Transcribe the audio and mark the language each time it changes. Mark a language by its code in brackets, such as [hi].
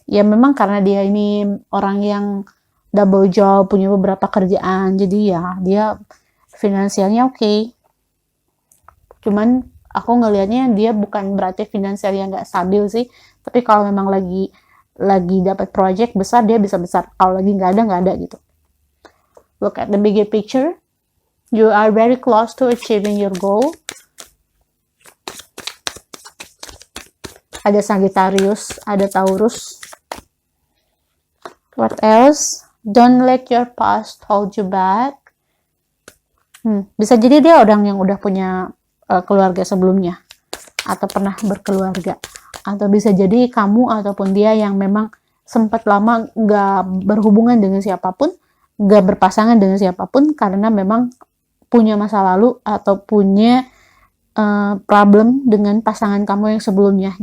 [id] Ya memang karena dia ini orang yang [en] double job, [id] punya beberapa kerjaan, jadi ya dia finansialnya oke. Cuman aku ngelihatnya dia bukan berarti finansialnya nggak stabil sih, tapi kalau memang lagi dapat project besar, dia bisa besar. Kalau lagi nggak ada gitu. [en] Look at the bigger picture. You are very close to achieving your goal. [id] Ada Sagittarius, ada Taurus. [en] What else? Don't let your past hold you back. [id] Bisa jadi dia orang yang udah punya keluarga sebelumnya, atau pernah berkeluarga. Atau bisa jadi kamu ataupun dia yang memang sempat lama nggak berhubungan dengan siapapun, nggak berpasangan dengan siapapun, karena memang punya masa lalu atau punya problem dengan pasangan kamu yang sebelumnya.